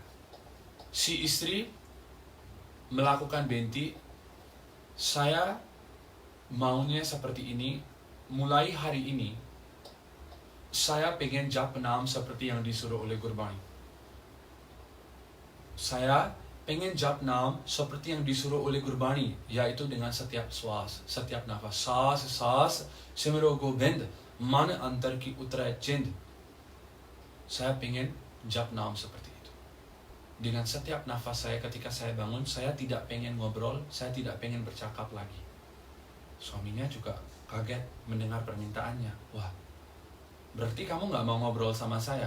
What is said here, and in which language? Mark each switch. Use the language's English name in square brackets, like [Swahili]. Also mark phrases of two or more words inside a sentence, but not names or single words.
[Indonesian] Si istri melakukan benti, saya maunya seperti ini, mulai hari ini saya pengen [Punjabi] ਜਪ ਨਾਮ [Indonesian] seperti yang disuruh oleh Gurbani. Saya pengen [Punjabi] ਜਪ ਨਾਮ [Indonesian] seperti yang disuruh oleh Gurbani, yaitu dengan setiap swas, setiap nafas. [Punjabi] ਸਾਸ ਸਾਸ ਸਿਮਰੋ ਗੋਬਿੰਦ, ਮਨ ਅੰਤਰ ਕੀ ਉਤਰੇ ਚਿੰਦ. [Indonesian] Saya pengen [Punjabi] ਜਪ ਨਾਮ [Indonesian] seperti itu. Dengan setiap nafas saya ketika saya bangun, saya tidak pengen ngobrol, saya tidak pengen bercakap lagi. Suaminya juga kaget mendengar permintaannya. Wah, berarti kamu gak mau ngobrol sama saya?